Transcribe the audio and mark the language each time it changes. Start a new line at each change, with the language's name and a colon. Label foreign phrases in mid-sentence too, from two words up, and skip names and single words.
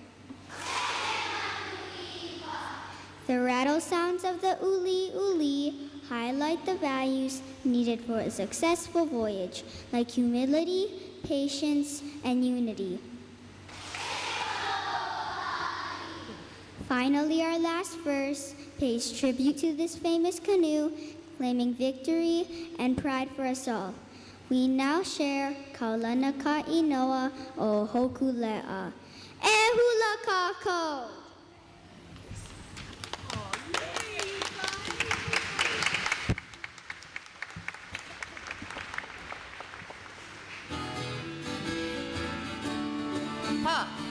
English: The rattle sounds of the uli uli highlight the values needed for a successful voyage, like humility, patience, and unity. Finally, our last verse pays tribute to this famous canoe, claiming victory and pride for us all. We now share Kaulana Ka Inoa o Hokulea.
Hawaiian: E hula kako! Ha!